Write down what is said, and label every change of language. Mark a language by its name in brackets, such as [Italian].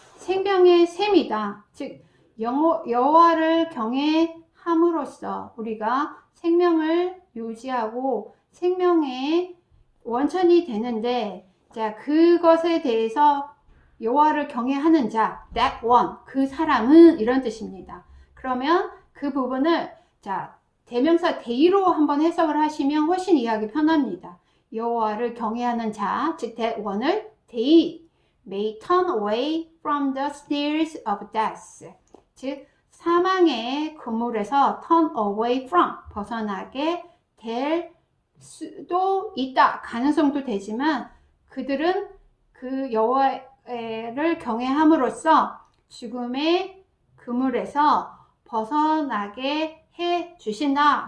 [Korean] 생명의 샘이다. 즉, 여호와를 경외함으로써 우리가 생명을 유지하고 생명의 원천이 되는데, 자, 그것에 대해서 여호와를 경외하는 자, [English] that one, [Korean] 그 사람은 이런 뜻입니다. 그러면 그 부분을 자, 대명사 대의로 한번 해석을 하시면 훨씬 이해하기 편합니다. 여호와를 경외하는 자, 즉 [English] that one을 they may turn away from the snares of death. [Korean] 즉 사망의 그물에서 [English] turn away from, [Korean] 벗어나게 될 수도 있다. 가능성도 되지만 그들은 그 여호와를 경외함으로써 죽음의 그물에서 벗어나게 해 주신다.